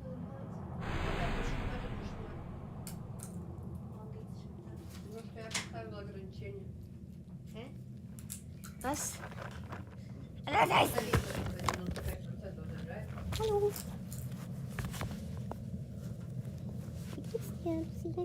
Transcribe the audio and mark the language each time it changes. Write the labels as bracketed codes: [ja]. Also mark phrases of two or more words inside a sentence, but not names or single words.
[ru] Потому что я поставила ограничение. [de] Was? Hallo. Wie geht's dir, Lucy?